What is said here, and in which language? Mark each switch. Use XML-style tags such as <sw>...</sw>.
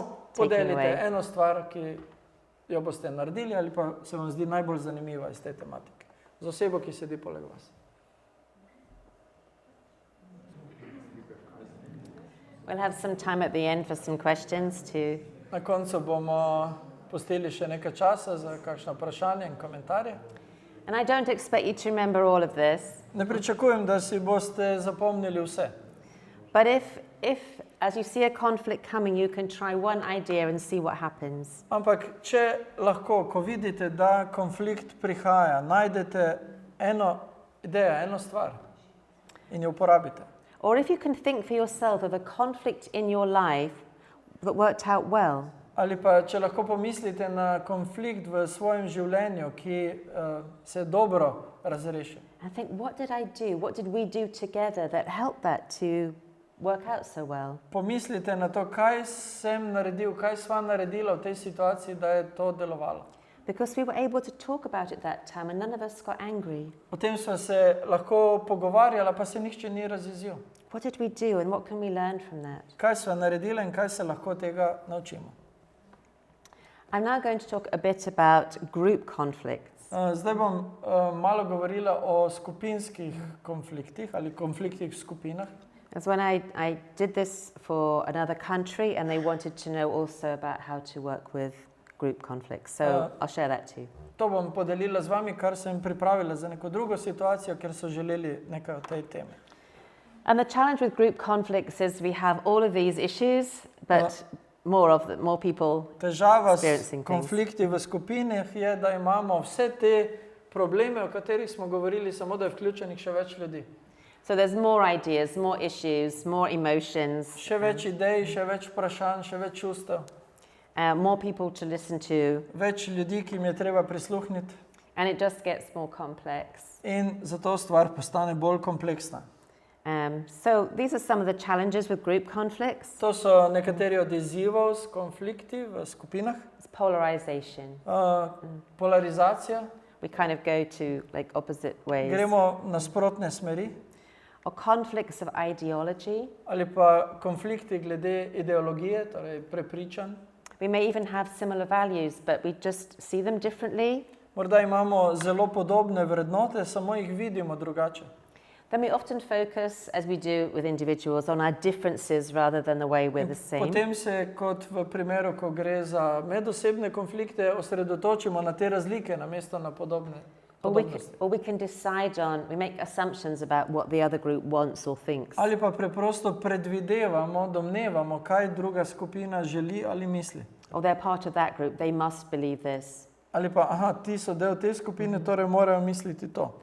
<en>taking</en> <sl>podelite</sl> <en>away.</en> <sl>eno stvar, ki jo boste naredili ali pa se vam zdi najbolj zanimiva iz te tematike. Z osebo, ki sedi poleg vas.</sl> <en>We'll have some time at the end for some questions to...</en> <sl>Na koncu bomo pustili še nekaj časa za kakšno vprašanje in komentarje.</sl> <en>And I don't expect you to remember all of this,</en> <sl>Ne pričakujem, da si boste zapomnili vse.</sl> <en>but if as you see a conflict coming, you can try one idea and see what happens.</en> <sl>Ampak če lahko, ko vidite, da konflikt prihaja, najdete eno idejo, eno stvar in jo uporabite.</sl> <en>Or if you can think for yourself of a conflict in your life that worked out well,</en> <sl>Ali pa če lahko pomislite na konflikt v svojem življenju, ki se dobro razreši.</sl> <en>and think, what did I do? What did we do together that helped that to work out so well?</en> <sl>Pomislite na to, kaj sem naredil, kaj sva naredila v tej situaciji, da je to delovalo.</sl> <en>Because we were able to talk about it that time and none of us got angry.</en> <sl>O tem sva se lahko pogovarjala, pa se nihče ni razjezil.</sl> <en>what did we do and what can we learn from that?</en> <sl>Kaj sva naredila in kaj se lahko tega naučimo?</sl> <en>I'm now going to talk a bit about group conflicts.</en> <sl>Zdaj bom malo govorila o skupinskih konfliktih ali konfliktih v skupinah.</sl> <en>As when I did this for another country and they wanted to know also about how to work with group conflicts. So I'll share that too.</en> <sl>To bom podelila z vami, kar sem pripravila za neko drugo situacijo, ker so želeli nekaj o tej temi.</sl> <en>And the challenge with group conflicts is we have all of these issues, but more people</en> <sl>Težava s</sl> <en>experiencing things.</en> <sl>konflikti v skupinah je, da imamo vse te probleme, o katerih smo govorili, samo da je vključenih še več ljudi.</sl> <en>So there's more ideas, more issues, more emotions,</en> <sl>Še več idej, še več vprašanj, še več čustev.</sl> <en>more people to listen to,</en> <sl>Več ljudi, ki jim je treba prisluhniti.</sl> <en>and it just gets more complex.</en> <sl>In zato stvar postane bolj kompleksna.</sl> <en>So these are some of the challenges with group conflicts.</en> <sl>To so nekateri od izzivov s konflikti v skupinah.</sl> <en>It's polarization.</en> <sl>Polarizacija,</sl> <en>We kind of go to like opposite ways.</en> <sl>gremo nasprotne smeri,</sl> <en>Or conflicts of ideology.</en> <sl>ali pa konflikti glede ideologije, torej prepričanj.</sl> <en>We may even have similar values, but we just see them differently.</en> <sl>Morda imamo zelo podobne vrednote, samo jih vidimo drugače.</sl> <en>Then we often focus, as we do with individuals, on our differences rather than the way we're the same.</en> <sl>Potem se, kot v primeru, ko gre za medosebne konflikte, osredotočimo na te razlike, namesto na podobnosti.</sl> <en>Or we can decide on, we make assumptions about what the other group wants or thinks.</en> <sl>Ali pa preprosto predvidevamo, domnevamo, kaj druga skupina želi ali misli.</sl> <en>Or they're part of that group, they must believe this.</en> <sl>Ali pa, aha, ti so del te skupine, torej morajo misliti to.</sl>